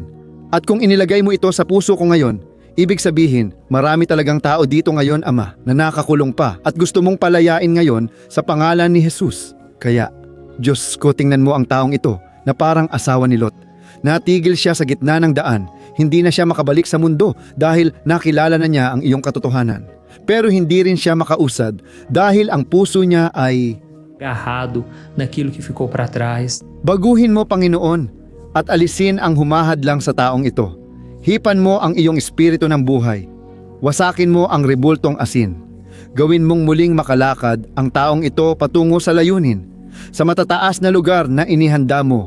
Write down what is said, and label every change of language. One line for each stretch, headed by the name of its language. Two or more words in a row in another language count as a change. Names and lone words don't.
Filipino: At kung inilagay mo ito sa puso ko ngayon, ibig sabihin marami talagang tao dito ngayon, Ama, na nakakulong pa at gusto mong palayain ngayon sa pangalan ni Jesus. Kaya, Diyos ko, tingnan mo ang taong ito na parang asawa ni Lot. Natigil siya sa gitna ng daan, hindi na siya makabalik sa mundo dahil nakilala na niya ang iyong katotohanan. Pero hindi rin siya makausad dahil ang puso niya ay
Portuguese: Agarrado naquilo que ficou para trás.
Filipino: baguhin mo, Panginoon, at alisin ang humahadlang sa taong ito. Hipan mo ang iyong espiritu ng buhay. Wasakin mo ang rebultong asin. Gawin mong muling makalakad ang taong ito patungo sa layunin, sa matataas na lugar na inihanda mo.